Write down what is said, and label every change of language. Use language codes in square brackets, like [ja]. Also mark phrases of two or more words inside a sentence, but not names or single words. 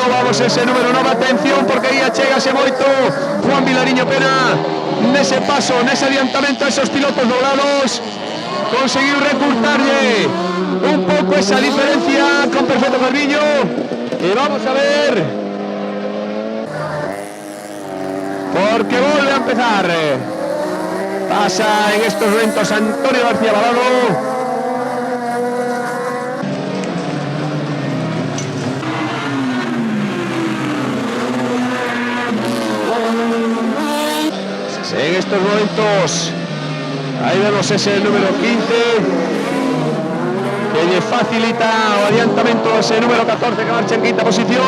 [gl] Vamos ese número 9, atención, porque aí achégase moito Juan Vilariño Pena nese paso, nese adiantamento a esos pilotos doblados. Conseguiu recurtarlle un pouco esa diferencia con Perfecto Calviño. E vamos a ver, porque volve a empezar. [es] Pasa en estos momentos Antonio García Balado. En estos momentos, ahí vemos ese número 15, que le facilita o adiantamento a ese número 14 que marcha en quinta posición.